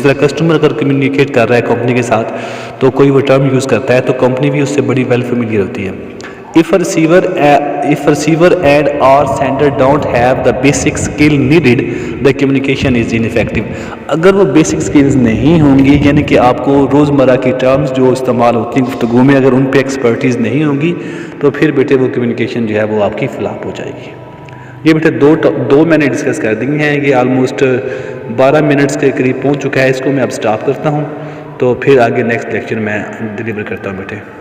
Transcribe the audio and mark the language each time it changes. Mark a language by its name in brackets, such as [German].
[Urdu] اسی طرح کسٹمر اگر کمیونیکیٹ کر رہا ہے کمپنی کے ساتھ تو کوئی وہ ٹرم یوز کرتا ہے تو کمپنی بھی اس سے بڑی ویل فیملیئر ہوتی ہے. [English] If receiver and or sender don't have the basic skill needed, the communication is ineffective. [Urdu] اگر وہ بیسک سکلز نہیں ہوں گی، یعنی کہ آپ کو روزمرہ کی ٹرمز جو استعمال ہوتی ہیں گفتگو میں اگر ان پہ ایکسپرٹیز نہیں ہوں گی تو پھر بیٹے وہ کمیونیکیشن جو ہے وہ آپ کی فلاپ ہو جائے گی. یہ بیٹے دو میں نے ڈسکس کر دی ہیں. یہ آلموسٹ 12 منٹس کے قریب پہنچ چکا ہے. اس کو میں اب سٹاپ کرتا ہوں تو پھر آگے نیکسٹ لیکچر میں ڈیلیور کرتا ہوں بیٹے.